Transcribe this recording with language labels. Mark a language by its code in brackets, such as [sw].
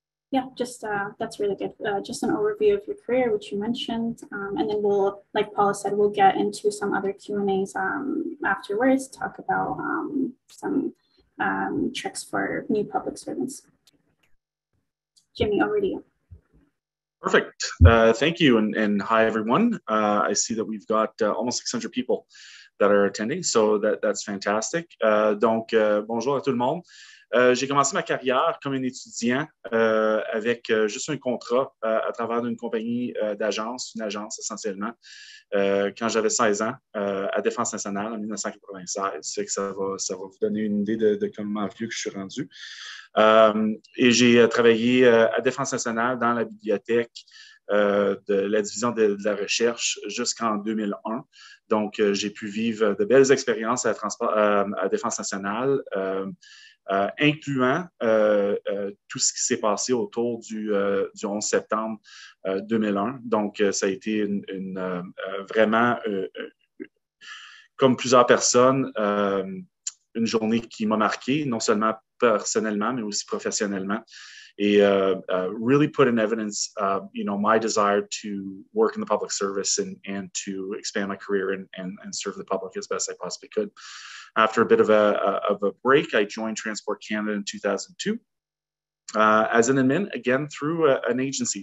[en] Yeah, just that's really good. Just an overview of your career, which you mentioned, and then we'll, like Paula said, we'll get into some other Q&As afterwards, talk about some tricks for new public servants. Jimmy, over to you. Perfect. Thank you, and hi everyone. I see that we've got almost 600 people that are attending. So that's fantastic. [fr] Donc, bonjour à tout le monde. J'ai commencé ma carrière comme un étudiant avec juste un contrat à travers une compagnie d'agence, une agence essentiellement, quand j'avais 16 ans à Défense nationale en 1996. C'est que ça va vous donner une idée de comment vieux que je suis rendu. Et j'ai travaillé à Défense nationale dans la bibliothèque de la division de la recherche jusqu'en 2001. Donc, j'ai pu vivre de belles expériences à Défense nationale, incluant tout ce qui s'est passé autour du 11 septembre 2001. Donc, ça a été vraiment, comme plusieurs personnes, une journée qui m'a marqué, non seulement personnellement, mais aussi professionnellement. [en] Et really put in evidence, my desire to work in the public service and to expand my career and serve the public as best I possibly could. After a bit of a break, I joined Transport Canada in 2002 as an admin, again through an agency.